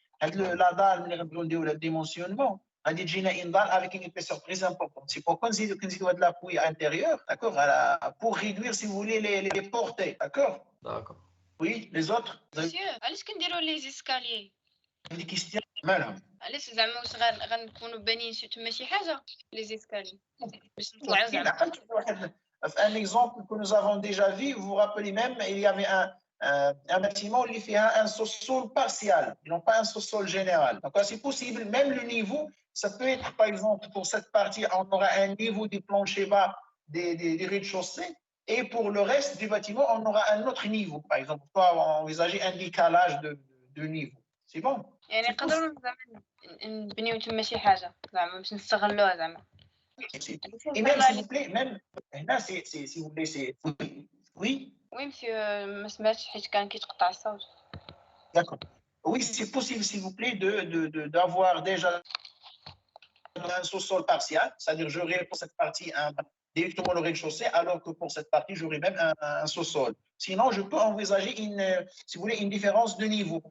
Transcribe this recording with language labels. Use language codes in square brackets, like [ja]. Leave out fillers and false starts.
[fr] La dalle, le dimensionnement, une dalle avec une épaisseur très importante. C'est pourquoi nous avons de l'appui intérieur, d'accord, pour réduire, si vous voulez, les portées, d'accord? D'accord. Oui, les autres? [ar] Monsieur, علاش كنديروا لي زيسكاليي؟ عندي كيستيون مالهم؟ علاش زعما واش غنكونوا بانين تما شي حاجه لي زيسكاليي باش نطلعوا زعما؟ [fr] Un exemple que nous avons déjà vu, vous vous rappelez même, il y avait un bâtiment qui fait un sous-sol partiel, non pas un sous-sol général. Donc, c'est possible, même le niveau, ça peut être, par exemple, pour cette partie, on aura un niveau du plancher bas des rez-de-chaussée, et pour le reste du bâtiment, on aura un autre niveau. Par exemple, on peut envisager un décalage de niveau. C'est bon. [ar] يعني نقدروا زعما نبنيو تما شي حاجه زعما باش نستغلوها زعما. [fr] Et même, s'il vous plaît, même là, si vous voulez, c'est oui. [ar] Oui, monsieur, ما سمعتش حيت كان كيتقطع الصوت. [fr] D'accord. Oui, c'est possible, s'il vous plaît, d'avoir déjà un sous-sol partiel, c'est-à-dire j'aurai pour cette partie directement le rez-de-chaussée, alors que pour cette partie, j'aurai même un sous-sol. Sinon, je peux envisager si vous voulez, une différence de niveau.